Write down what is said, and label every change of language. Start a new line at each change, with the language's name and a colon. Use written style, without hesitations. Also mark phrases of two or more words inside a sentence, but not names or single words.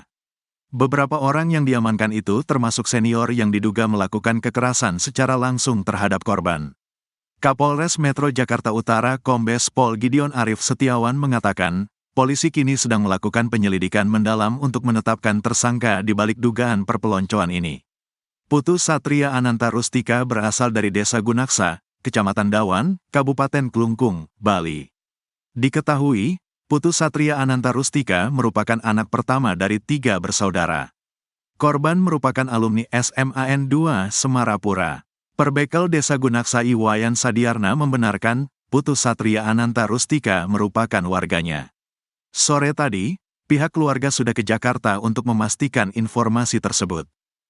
Indonesian: Beberapa orang yang diamankan itu termasuk senior yang diduga melakukan kekerasan secara langsung terhadap korban. Kapolres Metro Jakarta Utara Kombes Pol Gideon Arif Setiawan mengatakan, polisi kini sedang melakukan penyelidikan mendalam untuk menetapkan tersangka di balik dugaan perpeloncoan ini. Putu Satria Ananta Rustika berasal dari Desa Gunaksa, Kecamatan Dawan, Kabupaten Klungkung, Bali. Diketahui, Putu Satria Ananta Rustika merupakan anak pertama dari 3 bersaudara. Korban merupakan alumni SMAN 2 Semarapura. Perbekel Desa Gunaksa Iwayan Sadiarna membenarkan, Putu Satria Ananta Rustika merupakan warganya. Sore tadi, pihak keluarga sudah ke Jakarta untuk memastikan informasi tersebut.